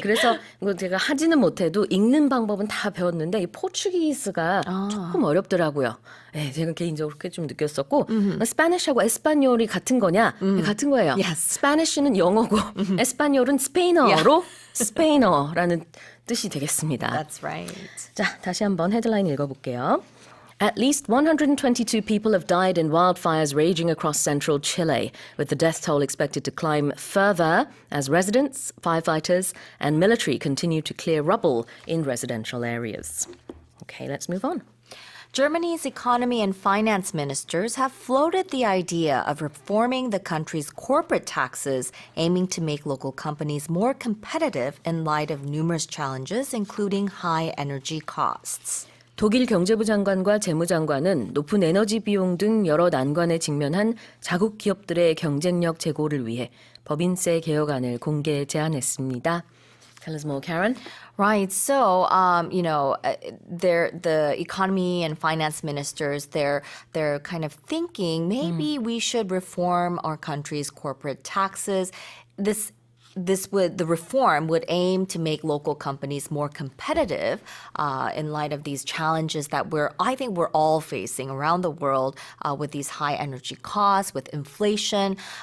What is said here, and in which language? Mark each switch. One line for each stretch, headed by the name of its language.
Korean: 그래서 이거 제가 하지는 못해도 읽는 방법은 다 배웠는데 이 포르투기스가 조금 어렵더라고요. 네, 제가 개인적으로 그렇게 좀 느꼈었고 스페니쉬하고 에스파뇰이 같은 거냐? 네, 같은 거예요.
English: Yes.
Korean: 스페니쉬는 영어고 에스파뇰은 스페인어로 스페인어라는 뜻이 되겠습니다.
English: That's right.
Korean: 자, 다시 한번 헤드라인 읽어볼게요.
English: At least 122 people have died in wildfires raging across central Chile, with the death toll expected to climb further as residents, firefighters, and military continue to clear rubble in residential areas. Okay, let's move on. Germany's economy and finance ministers have floated the idea of reforming the country's corporate taxes, aiming to make local companies more competitive in light of numerous challenges, including high energy costs.
Korean: 독일 경제부 장관과 재무장관은 높은 에너지 비용 등 여러 난관에 직면한 자국 기업들의 경쟁력 제고를 위해 법인세 개혁안을 공개 제안했습니다.
English: Tell us more, Karen. Right. So, you know, the economy and finance ministers, they're kind of thinking maybe we should reform our country's corporate taxes. The reform would aim to make local companies more competitive in light of these challenges that I think we're all facing around the world with these high energy costs, with inflation.